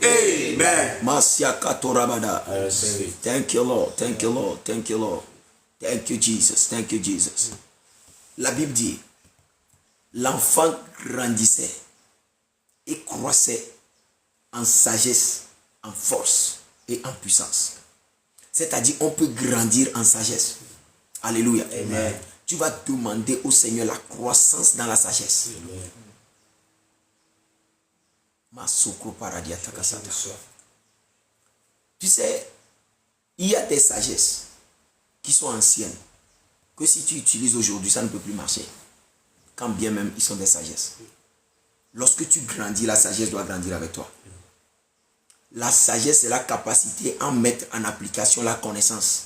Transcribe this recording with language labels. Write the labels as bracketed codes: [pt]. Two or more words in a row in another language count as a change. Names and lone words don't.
[fr] Amen. Masia Katorabada. [en] Thank you, Lord. Thank you, Lord. Thank you, Lord. Thank you, Jesus. Thank you, Jesus. [fr] La Bible dit, l'enfant grandissait et croissait en sagesse, en force et en puissance. C'est-à-dire, on peut grandir en sagesse. Alléluia. Amen. Tu vas demander au Seigneur la croissance dans la sagesse. Masoko paradia takasata. Tu sais, il y a des sagesses qui sont anciennes, que si tu utilises aujourd'hui, ça ne peut plus marcher. Quand bien même ils sont des sagesses. Lorsque tu grandis, la sagesse doit grandir avec toi. La sagesse, c'est la capacité à mettre en application la connaissance.